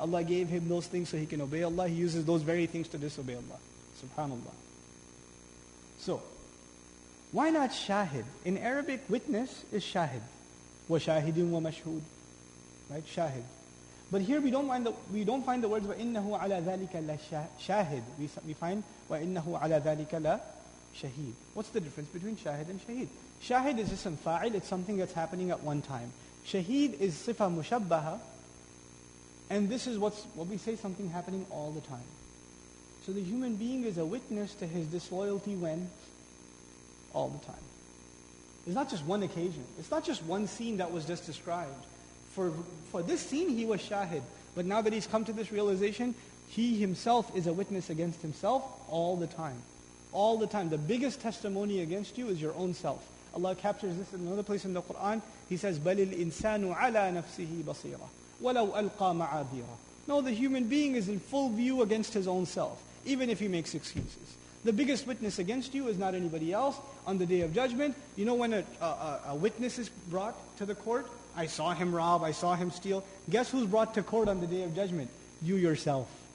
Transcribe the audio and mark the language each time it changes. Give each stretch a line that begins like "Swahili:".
English: Allah gave him those things so he can obey Allah. He uses those very things to disobey Allah. Subhanallah. So, why not shahid? In Arabic, witness is shahid.
Arabic: Wa shahidin wa mashhud.
English: Right? Shahid. But here we don't find the words
Arabic: وَإِنَّهُ عَلَى ذَلِكَ لَشَاهِد.
English: We find
Arabic: وَإِنَّهُ عَلَى ذَلِكَ لَشَهِيد.
English: What's the difference between shahid and shaheed? Shahid is ism fa'il, it's something that's happening at one time. Shaheed is sifa mushabbaha, and this is what we say, something happening all the time. So the human being is a witness to his disloyalty when? All the time. It's not just one occasion. It's not just one scene that was just described. For this scene, he was shahid. But now that he's come to this realization, he himself is a witness against himself all the time. All the time. The biggest testimony against you is your own self. Allah captures this in another place in the Quran. He says,
Arabic: بَلِ الْإِنسَانُ عَلَى نَفْسِهِ بَصِيرًا وَلَوْ أَلْقَى مَعَاذِيرًا.
English: No, the human being is in full view against his own self, even if he makes excuses. The biggest witness against you is not anybody else. On the Day of Judgment, you know when a witness is brought to the court? I saw him rob, I saw him steal. Guess who's brought to court on the Day of Judgment? You yourself.